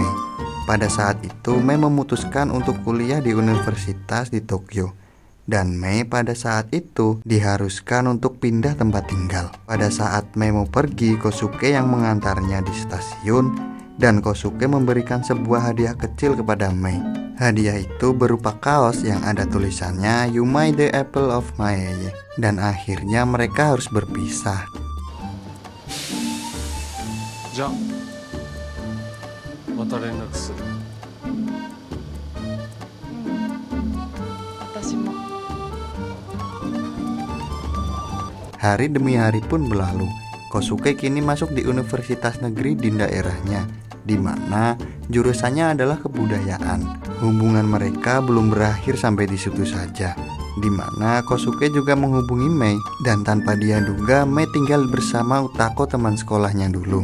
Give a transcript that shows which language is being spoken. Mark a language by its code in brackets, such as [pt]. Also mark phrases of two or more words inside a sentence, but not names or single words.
[id] Pada saat itu Mei memutuskan untuk kuliah di universitas di Tokyo, Dan Mei pada saat itu diharuskan untuk pindah tempat tinggal. Pada saat Mei mau pergi, Kosuke yang mengantarnya di stasiun dan Kosuke memberikan sebuah hadiah kecil kepada Mei. Hadiah itu berupa kaos yang ada tulisannya [en] "You my the apple of my eye." [id] Dan akhirnya mereka harus berpisah. [ja] じゃあまた連絡する。私も。 [id] Hari demi hari pun berlalu. Kosuke kini masuk di universitas negeri di daerahnya, di mana jurusannya adalah kebudayaan. Hubungan mereka belum berakhir sampai di situ saja, di mana Kosuke juga menghubungi Mei, dan tanpa dia duga Mei tinggal bersama Utako teman sekolahnya dulu.